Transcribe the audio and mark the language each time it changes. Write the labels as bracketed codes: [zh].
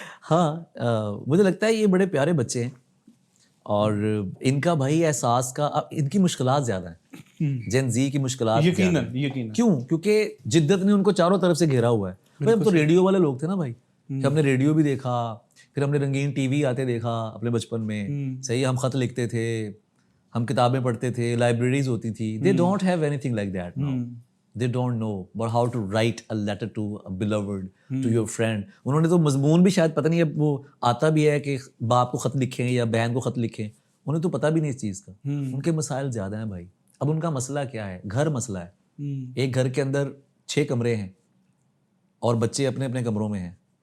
[ur] ہاں مجھے لگتا ہے یہ بڑے پیارے بچے ہیں، اور ان کا بھائی احساس کا ان کی مشکلات زیادہ ہیں، جن زی کی مشکلات زیادہ ہیں. کیوں؟ کیونکہ جدت نے ان کو چاروں طرف سے گھیرا ہوا ہے. ہم تو ریڈیو والے لوگ تھے نا بھائی، کہ ہم نے ریڈیو بھی دیکھا، پھر ہم نے رنگین ٹی وی آتے دیکھا اپنے بچپن میں. صحیح، ہم خط لکھتے تھے، ہم کتابیں پڑھتے تھے، لائبریریز ہوتی تھی. [en] They don't have anything like that now. They don't know but how to write a letter to a beloved, to your friend. [ur] انہوں نے تو مضمون بھی شاید پتہ نہیں اب وہ آتا بھی ہے کہ باپ کو خط لکھیں یا بہن کو خط لکھیں، انہیں تو پتہ بھی نہیں اس چیز کا. ان کے مسائل زیادہ ہیں بھائی. اب ان کا مسئلہ کیا ہے؟ گھر مسئلہ ہے. ایک گھر کے اندر 6 کمرے ہیں اور بچے اپنے اپنے کمروں میں ہیں.